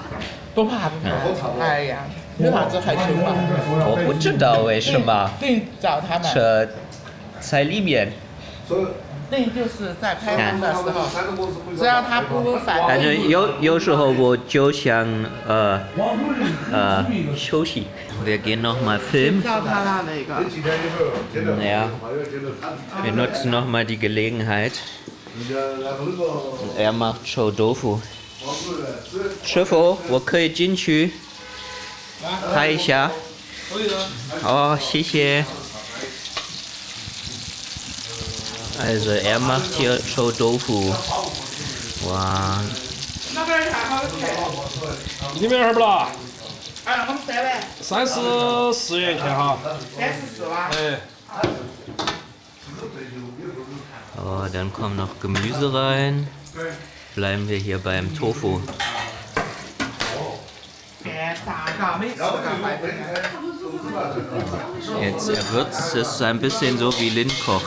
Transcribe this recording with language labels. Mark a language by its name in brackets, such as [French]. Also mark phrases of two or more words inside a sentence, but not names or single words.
[Chinese] 不怕。哎呀，有啥子害羞嘛？我不知道为什么。找他们。这在里面。那就是在拍片的时候，只要他不反反正有时候我就想休息。 [German] Wir gehen nochmal filmen. Ja, wir nutzen nochmal die Gelegenheit. Er macht Show Tofu. [Chinese] 师傅，我可以进去拍一下？哦，谢谢。 [German] Also er macht hier Show Tofu. Wow. [Chinese] 里面二不啦我们3碗。 34元一天哈。 34哇。哎。 [German] Oh, dann kommt noch Gemüse rein. Bleiben wir hier beim Tofu. Jetzt erwürzt es ein bisschen so wie Lind kocht.